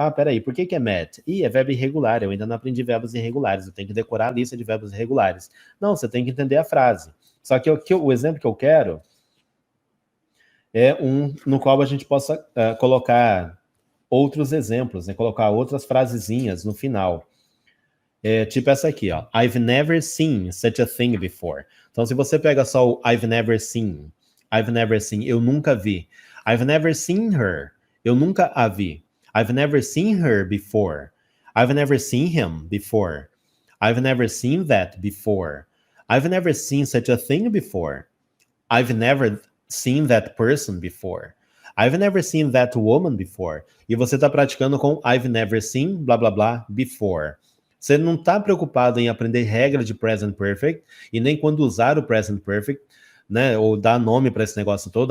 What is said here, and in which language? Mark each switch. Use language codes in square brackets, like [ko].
[pt] peraí, por que é met? É verbo irregular, eu ainda não aprendi verbos irregulares, eu tenho que decorar a lista de verbos irregulares. Não, você tem que entender a frase. Só que o exemplo que eu quero é um no qual a gente possa colocar outros exemplos, né? Colocar outras frasezinhas no final. Tipo essa aqui, ó. [en] I've never seen such a thing before. [pt] Então, se você pega só o I've never seen, eu nunca vi. [en] I've never seen her, eu nunca a vi. I've never seen her before. I've never seen him before. I've never seen that before. I've never seen such a thing before. I've never seen that person before. I've never seen that woman before. [pt] E você está praticando com I've never seen, blá, blá, blá, before. Você não está preocupado em aprender regra de present perfect e nem quando usar o present perfect, né, ou dar nome para esse negócio todo.